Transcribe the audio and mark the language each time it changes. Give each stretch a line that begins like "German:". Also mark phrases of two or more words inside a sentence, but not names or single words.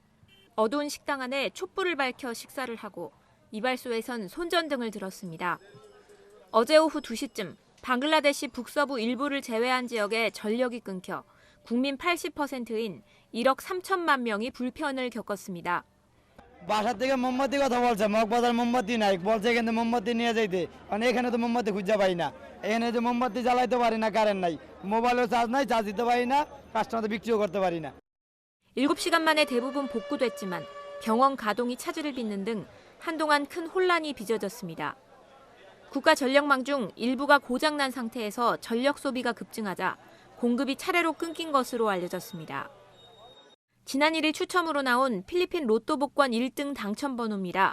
Korean: 어두운 식당 안에 촛불을 밝혀 식사를 하고 이발소에선 손전등을 들었습니다. 어제 오후 2시쯤 방글라데시 북서부 일부를 제외한 지역에 전력이 끊겨 국민 80%인 1억 3천만 명이 불편을 겪었습니다.
Bangla: বাসা থেকে মোমবাতি কথা বলছে মগবাজার মোমবাতি নাই বলছে এখানে মোমবাতি নিয়ে যাইতে মানে এখানে তো মোমবাতি খুঁজে পাই না এখানে যে মোমবাতি জ্বালাইতে পারি না কারেন্ট নাই মোবাইলও চার্জ নাই চার্জ দিতে পারি না কাস্টমারদের বিক্রিও করতে পারি না
Korean: 7시간 만에 대부분 복구됐지만 병원 가동이 차질을 빚는 등 한동안 큰 혼란이 빚어졌습니다. 국가전력망 중 일부가 고장난 상태에서 전력 소비가 급증하자 공급이 차례로 끊긴 것으로 알려졌습니다. 지난 1일 추첨으로 나온 필리핀 로또 복권 1등 당첨 번호입니다.